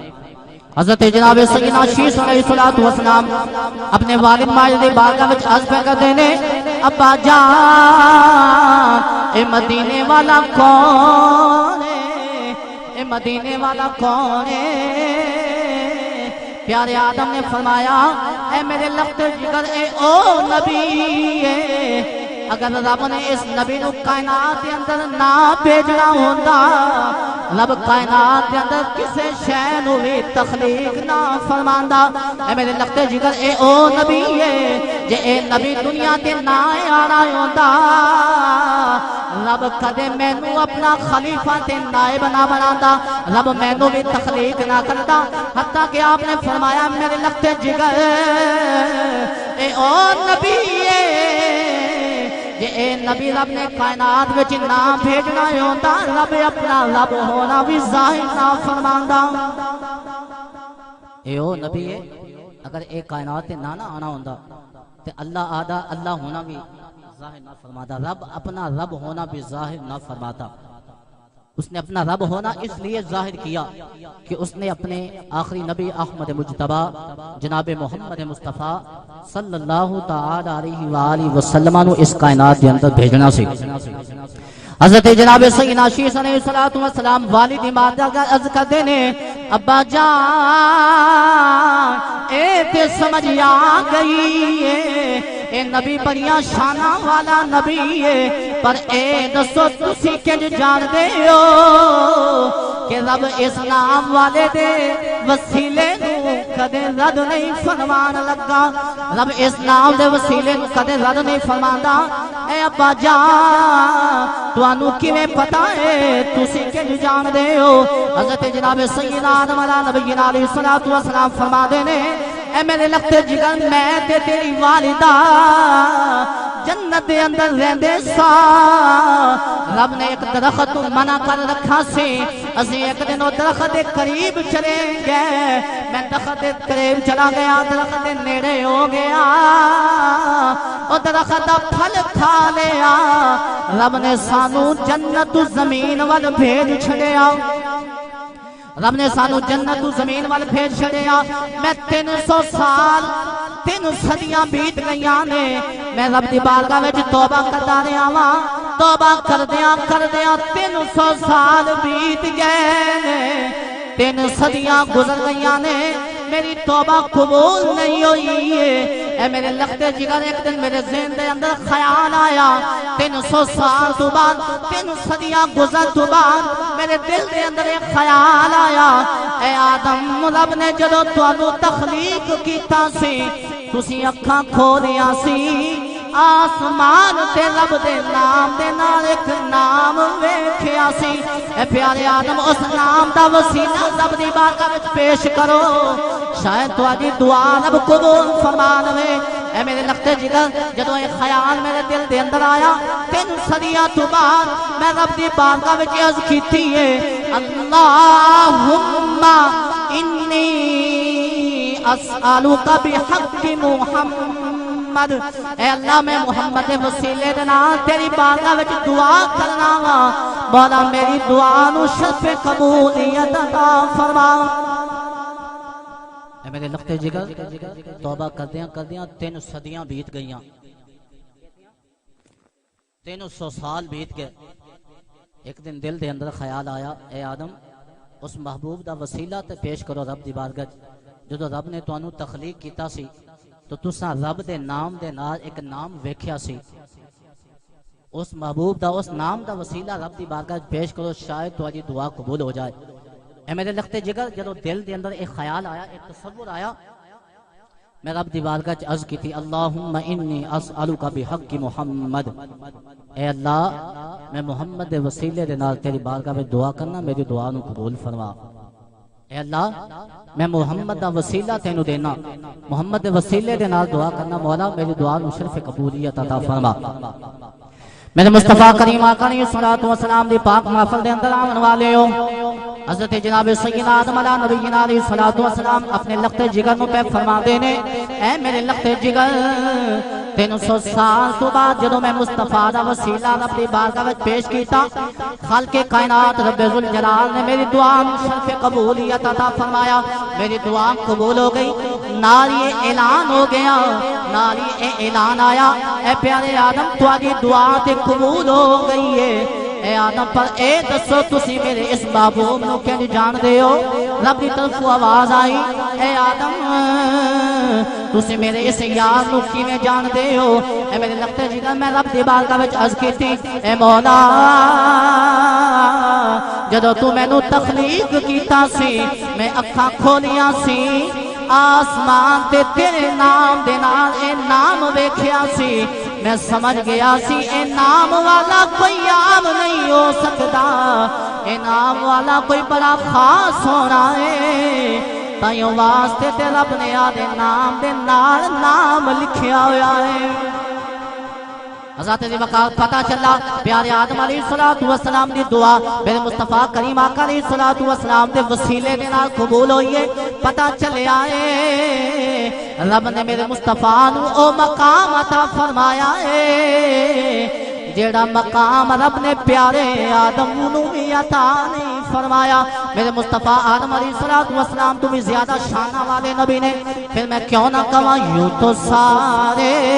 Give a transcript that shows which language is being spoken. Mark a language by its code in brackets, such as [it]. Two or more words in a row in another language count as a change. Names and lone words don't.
[pa] حضرت جناب سیدنا شیس [ar] علیہ الصلوۃ والسلام [pa] اپنے والد ماجد دی بارگاہ وچ عرض کر دینے ابا جان اے مدینے والا کون ہے؟ اے مدینے والا کون ہے؟ پیارے آدم نے فرمایا اے میرے لخت جگر اے او نبی ہے، اگر رب نے اس نبی نو کائنات دے اندر نہ بھیجنا ہوندا، رب کائنات دے اندر کسے شے نو وی تخلیق نہ فرماندا۔ اے میرے لخت جگر اے او نبی ہے، جے اے نبی دنیا تے نہ آنا ہوندا، رب کدے مینوں اپنا خلیفہ تے نائب نہ بناتا، رب مینوں بھی تخلیق نہ کرتا، حتیٰ کہ آپ نے فرمایا میرے لخت جگر اے او نبی ہے، جے اے نبی رب نے کائنات وچ نہ بھیجنا ہوتا، رب اپنا رب ہونا بھی ظاہر نہ فرماندا۔ اے او نبی ہے اگر اے کائنات تے نہ آنا ہوندا تے اللہ آدھا اللہ ہونا بھی ظاہر نہ فرماتا، رب اپنا رب ہونا بھی ظاہر نہ فرماتا۔ [ur] اس نے اپنا رب ہونا اس لیے ظاہر کیا کہ اس نے اپنے آخری نبی احمد مجتبی جناب محمد مصطفیٰ [ar] صلی اللہ تعالی علیہ وآلہ وسلم [ur] نو اس کائنات کے اندر بھیجنا سی۔ [pa] حضرت جناب سیدنا شیس [ar] علیہ السلام [pa] والد مادہ کا عرض کر دینے ابا جان اے تے سمجھ آ گئی ہے، اے نبی بڑیاں شانہ والا نبی ہے، پر اے دسو تسی کنج جان دے ہو کہ رب اس نام والے دے وسیلے نو کدے رد نہیں فرمان لگا، رب اس نام دے وسیلے نو کدے رد نہیں فرماندا۔ اے ابا جان توانو کیویں پتہ ہے تسی کنج جان دے ہو؟ حضرت جناب سیدنا آدم [ar] علیہ نبینا علیہ الصلوۃ والسلام [pa] فرما دینے اے میرے لخت جگر میں تے تیری والدہ جنت دے اندر رہندے سا، رب نے ایک درخت منع کر رکھا سی، اسی ایک دن وہ درخت دے قریب چلے گئے، میں درخت دے قریب چلا گیا، درخت دے نیڑے ہو گیا، اور درخت دا پھل کھا لیا، رب نے سانو جنت زمین وال بھیج چھڑیا، رب نے سانو جنت زمین وال بھیج چھڑیا۔ میں 300 سال 3 صدیاں بیت گئیاں نے میں رب دی بارگاہ وچ توبہ کردا رہیا واں توبہ کردیاں 300 سال بیت گئے نے 3 صدیاں گزر گئیاں نے میری توبہ قبول نہیں ہوئی ہے اے میرے لختے جگر ایک دن میرے ذہن دے اندر خیال آیا 300 سال تو بعد 3 صدیاں گزر تو بعد میرے دل دے اندر ایک خیال آیا اے آدم رب نے جدو تانوں تخلیق کیتا سی تسی اکھاں کھولیاں سی آسمان تے رب دے نام دے نال ایک نام ویکھیا سی اے پیارے آدم اس نام دا وسیلہ رب دی بارگاہ وچ پیش کرو شاید تہاڈی دعا رب قبول فرما لے اے میرے لختے جگر جدوں یہ خیال میرے دل دے اندر آیا 3 صدیاں تو بعد میں رب دی بارگاہ وچ عرض کیتی ہے [ar] اللہم انی اسألک بحق محمد [pa] اے اللہ میں محمد وسیلے دے نال تیری بارگاہ وچ دعا کرنا وا مولا میری دعا نو شرف قبولیت عطا فرما اے میرے لختے جگر توبہ کردیاں 3 صدیاں بیت گئیاں 300 سال بیت گئے ایک دن دل دے اندر خیال آیا اے آدم اس محبوب دا وسیلہ تے پیش کرو رب دی بارگاہ جدو رب نے تانوں تخلیق کیتا سی تو تساں رب دے نام دے نال ایک نام ویکھیا سی اس محبوب دا اس نام دا وسیلہ رب دی بارگاہ پیش کرو شاید تہاڈی دعا قبول ہو جائے اے میرے لختے جگر جدو دل دے اندر ایک خیال آیا ایک تصور آیا میں رب دی بارگاہ وچ عرض کیتی [ar] اللہم انی اسألک بحق محمد [pa] اے اللہ میں محمد دے وسیلے دے نال تیری بارگاہ وچ دعا کرنا میری دعا نو قبول فرما اے اللہ میں محمد دا وسیلہ تینوں دینا محمد دے وسیلے دے نال دعا کرنا مولا میری دعا نو شرف قبولیت عطا فرما میرے مصطفیٰ کریم آقا [ar] علیہ الصلوۃ والسلام [pa] دی پاک محفل دے اندر آون والے ہو حضرت جناب سیدنا آدم [ar] علیہ نبینا علیہ الصلوۃ والسلام [pa] اپنے لخت جگر نو پہ فرما دے نے اے میرے لخت جگر 300 سال تو بعد جدوں میں مصطفیٰ دا وسیلہ رب دی بارگاہ وچ پیش کیتا خالق کائنات رب ذوالجلال نے میری دعا شرف قبولیت عطا فرمایا میری دعا قبول ہو گئی نال یہ اعلان ہو گیا نال یہ اعلان آیا اے پیارے آدم تہاڈی دعا تے قبول ہو گئی ہے اے آدم پر اے دسو تسی میرے اس محبوب نو کیوں جان دے ہو رب دی طرف آواز آئی اے آدم تسی میرے اس یار نو کیویں جان دے ہو اے میرے لختے جگر میں رب دی بارگاہ وچ عرض کیتی اے مولا جدوں تو مینوں تخلیق کیتا سی میں اکھاں کھولیاں سی آسمان تے تیرے نام دے نال اے نام ویکھیا سی میں سمجھ گیا سی اے نام والا کوئی عام نہیں ہو سکتا اے نام والا کوئی بڑا خاص ہونا ہے تائیوں واسطے تے رب نے آدھے نام دے نال نام لکھیا ہوا ہے حضرت دی وقت پتہ چلا پیارے آدم [ar] علیہ الصلوۃ والسلام [pa] دی دعا میرے مصطفیٰ کریم آقا [ar] علیہ الصلوۃ والسلام [pa] دے وسیلے دے نال قبول ہوئی ہے پتہ چلیا ہے رب نے میرے مصطفیٰ نو او مقام عطا فرمایا ہے جیڑا مقام رب نے پیارے آدم نو بھی عطا نہیں فرمایا میرے مصطفیٰ آدم [ar] علیہ الصلوۃ والسلام [pa] تو بھی زیادہ شان والے نبی نے پھر میں کیوں نہ کہاں یوں تو سارے